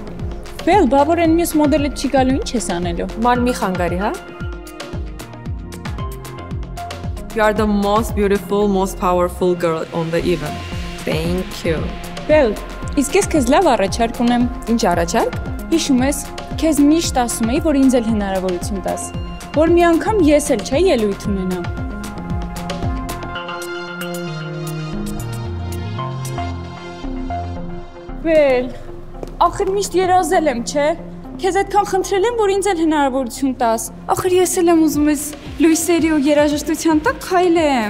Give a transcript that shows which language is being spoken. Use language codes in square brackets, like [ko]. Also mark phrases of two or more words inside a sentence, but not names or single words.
[hy] Բել, բավոր են մյուս մոդելը չի գալու, ինչ ես անելու։ Ման մի խանգարի, հա? [en] You are the most beautiful, most powerful girl on the event. Thank you. [hy] Բել, իսկ ես քեզ լավ առաջարկ ունեմ։ Ինչ առաջարկ։ Հիշում ես, քեզ միշտ ասում էի, որ ինձ էլ հնարավորություն տաս, որ մի անգամ ես էլ չէ ելույթ ունենամ։ Բել, ախր միշտ երազել եմ, չէ։ Քեզ այդքան խնդրել եմ, որ ինձ էլ հնարավորություն տաս։ Ախր ես էլ եմ ուզում ես լույսերի ու երաժշտության տակ քայլեմ։